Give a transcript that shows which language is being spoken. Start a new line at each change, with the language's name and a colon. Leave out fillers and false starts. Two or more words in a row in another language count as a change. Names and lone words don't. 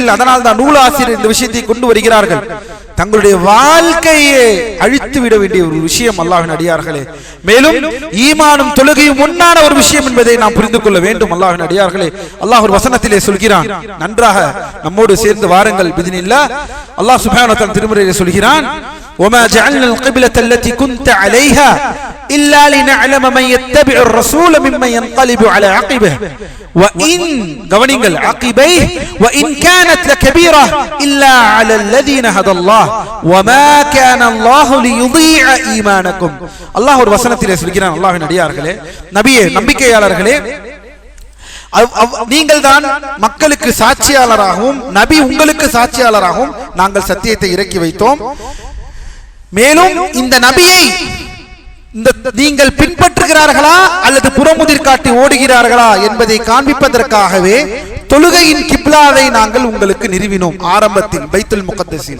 Tamil: அதனால் தான் நூலாசிரியர் இந்த விஷயத்தை கொண்டு வருகிறார்கள். தங்களுடைய வாழ்க்கையை அழித்து விட வேண்டிய ஒரு விஷயம் அல்லாஹ்வின் அடியார்களே. மேலும் ஈமானும் தொழுகையும் ஒன்றான ஒரு விஷயம் என்பதை நாம் புரிந்து கொள்ள வேண்டும். அல்லாஹ்வின் அடியார்களே, அல்லாஹ் ஒரு வசனத்திலே சொல்கிறான், நன்றாக நம்மோடு சேர்ந்து வாருங்கள் பிஇذنில்லாஹ்.
Arabic: الله سبحانه وتعالى
Tamil: திருமறையிலே சொல்கிறான்,
Arabic: وما جعلنا القبلة التي كنت عليها إلا لنعلم من يتبع الرسول ممن ينقلب على عقبه وإن قوانينجل عقبيه وإن كانت لكبيرة إلا على الذين هدى الله وما كان الله ليضيع إيمانكم.
Tamil: الله ஒரு வசனத்திலே சொல்கிறான், அல்லாஹ்வின் அடியார்களே, நபியே, நம்பிக்கையாளர்களே, நீங்கள் தான் மக்களுக்கு சாட்சியாளராகவும் நபி உங்களுக்கு சாட்சியாளராகவும் நாங்கள் சத்தியத்தை இறக்கி வைத்தோம். மேலும் இந்த நபியை நீங்கள் பின்பற்றுகிறார்களா அல்லது புறமுதிர் காட்டி ஓடுகிறார்களா என்பதை காண்பிப்பதற்காகவே தொழுகையின் கிப்லாவை நாங்கள் உங்களுக்கு நிறுவினோம் ஆரம்பத்தில் பைத்துல் முகத்தஸில்.